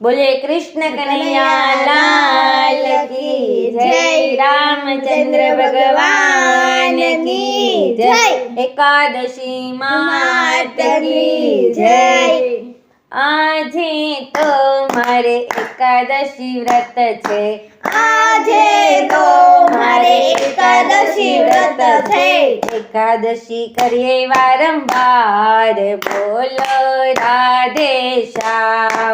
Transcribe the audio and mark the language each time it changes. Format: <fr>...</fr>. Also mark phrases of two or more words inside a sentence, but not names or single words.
<hi>बोले कृष्ण कन्हैया लाल की जय। रामचंद्र भगवान की जय। एकादशी मात की जय।</hi> <gu>આજે તો મારે એકાદશી વ્રત છે। આજે તો મારે એકાદશી વ્રત છે। એકાદશી કરીએ વારંવાર બોલો રાધે શ્યામ।</gu>